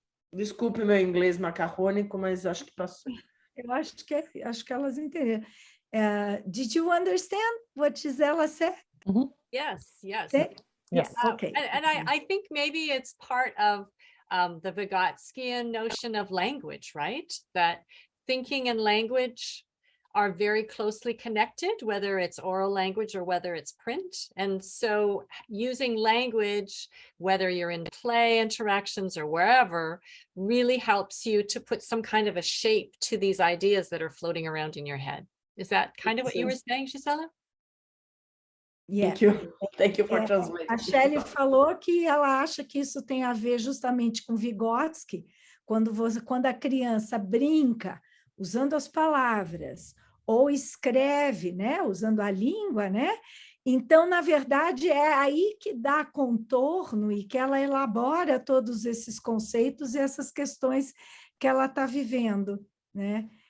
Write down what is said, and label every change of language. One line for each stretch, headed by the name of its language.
Portuguese: Desculpe meu inglês macarrônico, mas acho que passou. Eu acho que elas entenderam.
English: Did you understand what Gisela said? Mhm. Yes, yes. Yes. Okay. And I think maybe it's part of the Vygotskian notion of language, right? That thinking and language are very closely connected, whether it's oral language or whether it's print. And so using language, whether you're in play interactions or wherever, really helps you to put some kind of a shape to these ideas that are floating around in your head. Is that kind of what you were saying, Gisela? Yeah. Thank you for translating.
Portuguese: A Shelley falou que ela acha que isso tem a ver justamente com Vygotsky, quando a criança brinca usando as palavras ou escreve, né, usando a língua, né? Então, na verdade, é aí que dá contorno e que ela elabora todos esses conceitos e essas questões que ela está vivendo, né?